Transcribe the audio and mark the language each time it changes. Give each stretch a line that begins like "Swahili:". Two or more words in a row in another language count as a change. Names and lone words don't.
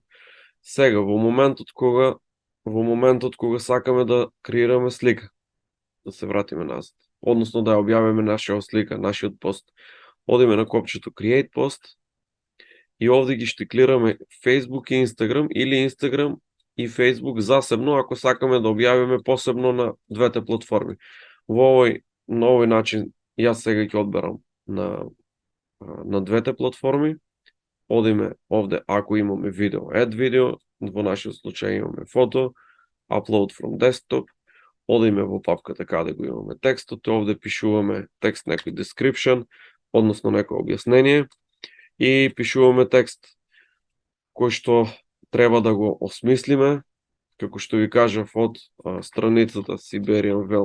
Macedonian: Сега, во моментот кога сакаме да креираме слика, да се вратиме назад, односно да ја објавиме нашиот слика, нашиот пост, одиме на копчето
English: Create Post
Macedonian: и овде ги штиклираме Facebook и Instagram или Instagram и Facebook засебно, ако сакаме да објавиме посебно на двете платформи. На овој начин, јас сега ќе одберам на двете платформи. Одиме овде, ако имаме видео,
English: add video,
Macedonian: во нашиот случај имаме фото,
English: upload from desktop,
Macedonian: одиме во папката каде го имаме текстот, овде пишуваме текст, некој description, односно некој објаснение, и пишуваме текст кој што треба да го осмислиме, како што ви кажав од страницата Siberian